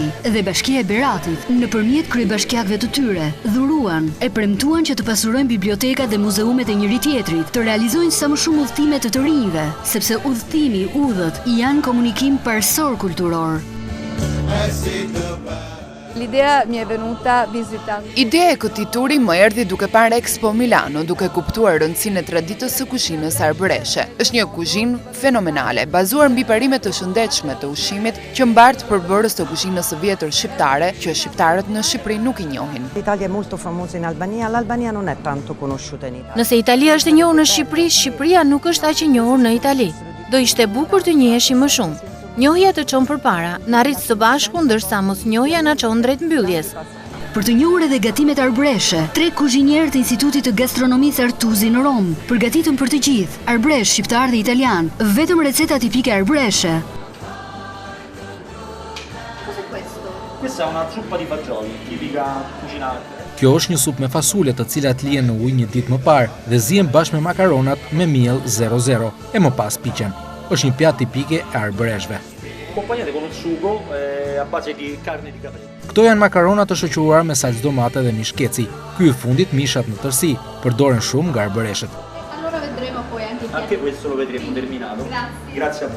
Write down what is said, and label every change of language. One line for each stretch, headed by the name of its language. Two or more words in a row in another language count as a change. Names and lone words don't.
Albanian: dhe Bashkia e Beratit, nëpërmjet kryebashkiakëve të tyre, dhuruan e premtuan që të pasurojnë bibliotekat dhe muzeumet e njëri tjetrit, të realizojnë sa më shumë udhëtime të rinjve, sepse udhëtimi, udhët, janë komunikim parsor kulturor.
Italian: L'idea mi è venuta visitando.
Albanian: Ideja e këtij turi më erdhi duke parë Expo Milano, duke kuptuar rëndësinë e traditës së kuzhinës arbëreshe. Është një kuzhinë fenomenale, bazuar mbi parime të shëndetshme të ushqimit që mbart përbërës të kuzhinës së vjetër shqiptare, që shqiptarët në Shqipëri nuk i njohin.
Italian: L'Italia è molto famosa in Albania, l'Albania non è tanto conosciuta in Italia.
Albanian: Nëse Italia është e njohur në Shqipëri, Shqipëria nuk është aq e njohur në Itali. Do ishte bukur të njiheshim më shumë. Njohja të çon përpara, na rrit së bashku ndërsa mos njohja na çon drejt mbylljes. Për të njohur edhe gatimet arbreshe, 3 kuzhinierë të Institutit të Gastronomisë Artuzi në Rom përgatitën për të gjithë, arbresh, shqiptar dhe italian, vetëm receta tipike arbreshe.
Italian: Questa è una zuppa di fagioli, tipica cucina.
Albanian: Kjo është një supë me fasule të cilat lihen në ujë një ditë më parë dhe zihen bashkë me makaronat me miell 00 e më pas piqen. Është një pjatë tipike e arbreshve.
Italian: Accompagnate con un sugo a base di carne di caprese.
Albanian: Këto janë makarona të shoqëruar me salcë domate dhe mishkeci. Ky i fundit mishat në tërësi, përdoren shumë nga arbreshët.
Italian: Allora vedremo poi Anche questo lo vedremo terminato. Grazie a voi.